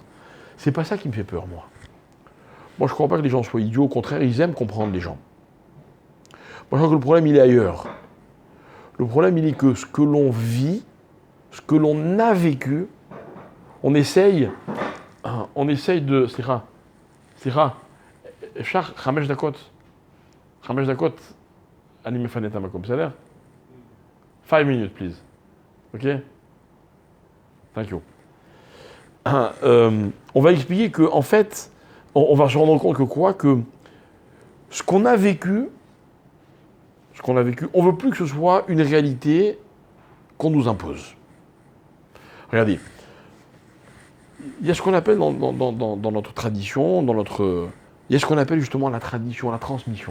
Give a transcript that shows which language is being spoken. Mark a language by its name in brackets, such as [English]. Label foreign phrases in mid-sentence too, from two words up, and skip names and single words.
[French] C'est pas ça qui me fait peur, moi. Moi, je ne crois pas que les gens soient idiots, au contraire, ils aiment comprendre les gens. Moi, je crois que le problème, il est ailleurs. Le problème, il est que ce que l'on vit, ce que l'on a vécu, on essaye de... [Hebrew] סליחה, אפשר 5 דקות? 5 דקות, אני מפנה את המקום, בסדר? [English] 5 minutes, please. Ok? Thank you. [French] On va expliquer que, en fait, on va se rendre compte que quoi? Que ce qu'on a vécu, on ne veut plus que ce soit une réalité qu'on nous impose. Regardez. Il y a ce qu'on appelle dans notre tradition, il y a ce qu'on appelle justement la tradition, la transmission.